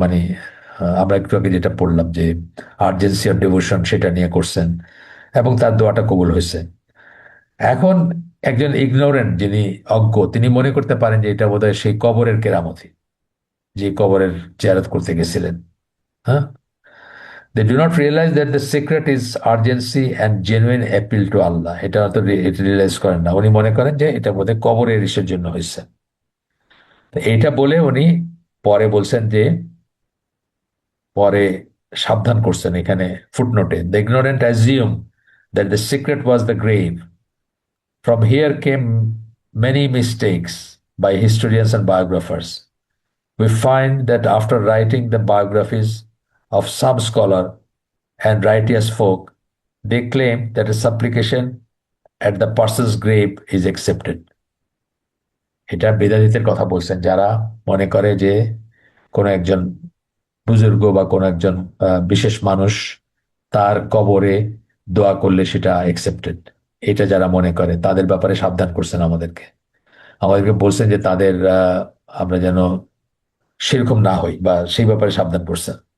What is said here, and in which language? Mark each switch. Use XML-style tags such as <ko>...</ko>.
<bn>মানে আমরা একটু আগে যেটা পড়লাম যে আর্জেন্সি অর ডিভোশন, সেটা নিয়ে করছেন এবং তার দোয়াটা কবুল হয়েছে। এখন একজন ইগনোরেন্ট, যিনি অজ্ঞ, তিনি মনে করতে পারেন যে এটা বোধহয় সেই কবরের কেরামতি, যে কবরের জিয়ারত করতে গেছিলেন।</bn> <en>হ্যাঁ, they do not realize that the secret is urgency and genuine appeal to Allah.</en> <bn>এটা তো রিয়েলাইজ করেন না, উনি মনে করেন যে এটা বোধহয় কবরের ইসের জন্য হয়েছে। তো এইটা বলে উনি পরে বলছেন যে, পরে সাবধান করছেন এখানে ফুটনোটে,</bn> <en>the ignorant assume that the secret was the grave. From here came many mistakes by historians and biographers. We find that after writing the biographies of some scholar and righteous folk, they claim that a supplication at the person's grave is accepted.</en> <bn>এটা বেদান্তের কথা বলছেন, যারা মনে করে যে কোনো একজন বুজুর্গ বা কোনো একজন বিশেষ মানুষ, তার কবরে দোয়া করলে সেটা অ্যাকসেপ্টেড। এটা যারা মনে করে তাদের ব্যাপারে সাবধান করছেন আমাদেরকে। আমাদেরকে বলছেন যে তাদের আমরা যেন সেরকম না হই, বা সেই ব্যাপারে সাবধান করছেন।</bn>